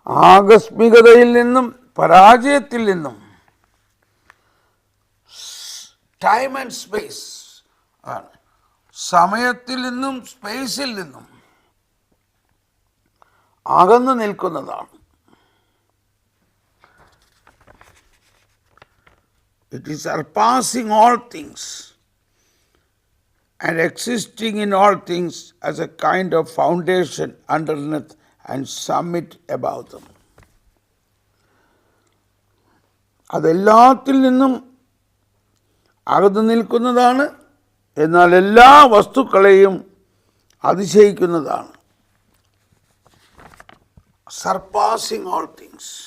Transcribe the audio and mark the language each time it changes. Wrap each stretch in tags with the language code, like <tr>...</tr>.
<ml>ആകസ്മികതയിൽ നിന്നും പരാജയത്തിൽ നിന്നും ടൈം ആൻഡ് സ്പേസ് ആണ്, സമയത്തിൽ നിന്നും സ്പേസിൽ നിന്നും അകന്നു നിൽക്കുന്നതാണ്.</ml> <en>It is surpassing all things and existing in all things as a kind of foundation underneath and summit above them.</en> <ml>അതെല്ലാത്തിൽ നിന്നും അകന്നു നിൽക്കുന്നതാണ്, എന്നാൽ എല്ലാ വസ്തുക്കളെയും അതിശയിക്കുന്നതാണ്.</ml> <en>Surpassing all things.</en>